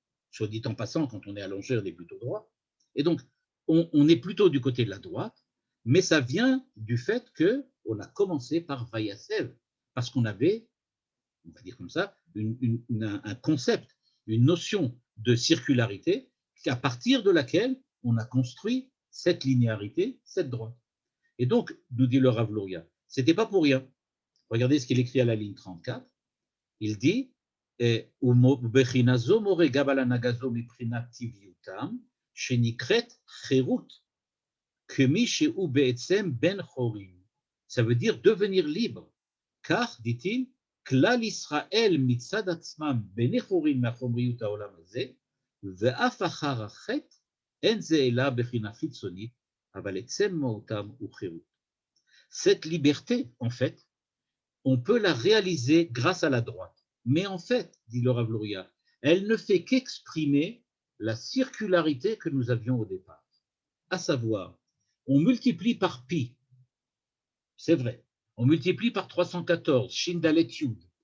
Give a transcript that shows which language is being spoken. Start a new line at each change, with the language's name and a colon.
French: Soit dit en passant, quand on est allongé, on est plutôt droit. Et donc, on est plutôt du côté de la droite, mais ça vient du fait qu'on a commencé par Vayasev, parce qu'on avait, on va dire comme ça, un concept, une notion de circularité, à partir de laquelle on a construit cette linéarité, cette droite. Et donc, nous dit le Rav Luria, ce n'était pas pour rien. Regardez ce qu'il écrit à la ligne 34. Il dit
Hebrew: ובחינה זו מורה גם על הנהגה זו מבחינת טבעיותם, שנקראת חירות, כמי שהוא בעצם בן חורין.
French: Ça veut dire devenir libre.
Hebrew: כך,
French: dit-il,
Hebrew: כלל ישראל מצד עצמם בני חורין מהחומריות העולם הזה, ואף אחר החטא, אין זה אלא בחינה חיצונית, אבל עצם מהותם הוא חירות.
French: Cette liberté, en fait, on peut la réaliser grâce à la droite. Mais en fait, dit le Rav Luria, elle ne fait qu'exprimer la circularité que nous avions au départ. À savoir, on multiplie par pi, c'est vrai, on multiplie par 314, Shindalet Yud.